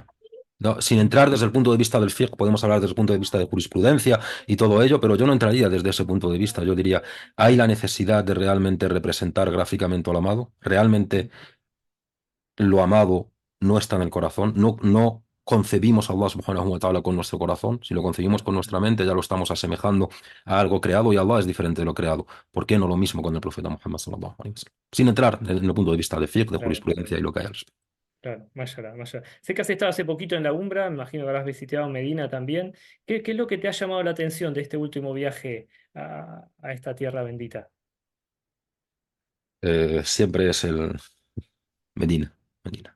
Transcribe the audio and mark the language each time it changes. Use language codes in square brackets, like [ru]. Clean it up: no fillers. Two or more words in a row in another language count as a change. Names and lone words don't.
[es] No, sin entrar desde el punto de vista del fiqh, podemos hablar desde el punto de vista de jurisprudencia y todo ello, pero yo no entraría desde ese punto de vista. Yo diría, ¿hay la necesidad de realmente representar gráficamente lo amado? ¿Realmente lo amado no está en el corazón? No concebimos a Allah [ar] سبحانه وتعالى [es] con nuestro corazón. Si lo concebimos con nuestra mente, ya lo estamos asemejando a algo creado y Allah es diferente de lo creado. ¿Por qué no lo mismo con el profeta Muhammad [ar] صلى الله عليه وسلم? [es] Sin entrar en el punto de vista de fiqh, de Claro, jurisprudencia y lo que hay al respecto. claro, [ar] ما شاء الله، ما شاء الله. [es] Sé que has estado hace poquito en la Umbra, me imagino que habrás visitado Medina también. ¿Qué es lo que te ha llamado la atención de este último viaje a esta tierra bendita? Siempre es el Medina, Medina.